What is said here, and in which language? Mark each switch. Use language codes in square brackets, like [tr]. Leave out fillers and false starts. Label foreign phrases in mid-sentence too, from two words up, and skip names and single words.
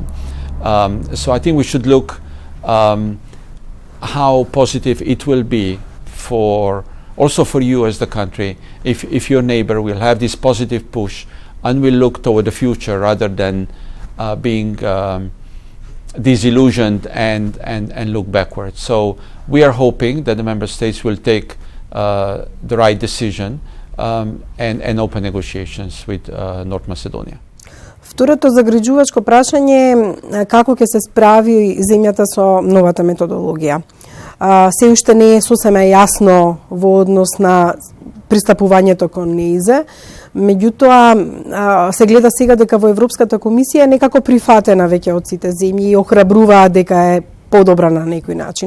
[en] So I think we should look how positive it will be also for you as the country if your neighbor will have this positive push and will look toward the future rather than being disillusioned and look backwards. So we are hoping that the member states will take the right decision and open negotiations with North Macedonia. [mk] Второто загрижувачко прашање е како ќе се справи земјата со новата методологија. Се уште не е сосема јасно во однос на пристапувањето кон НЕИЗЕ, меѓутоа се гледа сега дека во Европската комисија е некако прифатена веќе од сите земји и охрабруваат дека е подобра на некој начин.